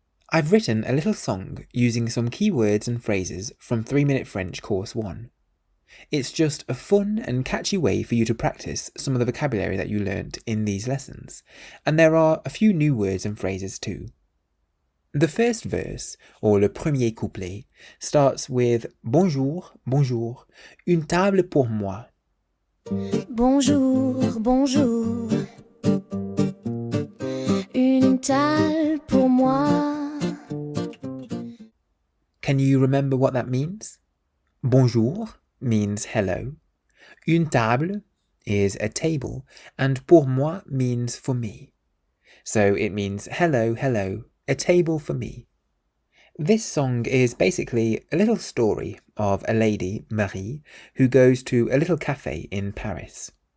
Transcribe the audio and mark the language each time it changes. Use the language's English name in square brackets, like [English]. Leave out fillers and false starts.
[English] I've written a little song using some key words and phrases from 3-Minute French Course 1. It's just a fun and catchy way for you to practice some of the vocabulary that you learnt in these lessons, and there are a few new words and phrases too. The first verse, or le premier couplet, starts with Bonjour, bonjour, une table pour moi. [French] Bonjour, bonjour, une table pour moi. [English] Can you remember what that means? Bonjour means hello, une table is a table, and pour moi means for me. So it means hello, hello, a table for me. This song is basically a little story of a lady, Marie, who goes to a little cafe in Paris.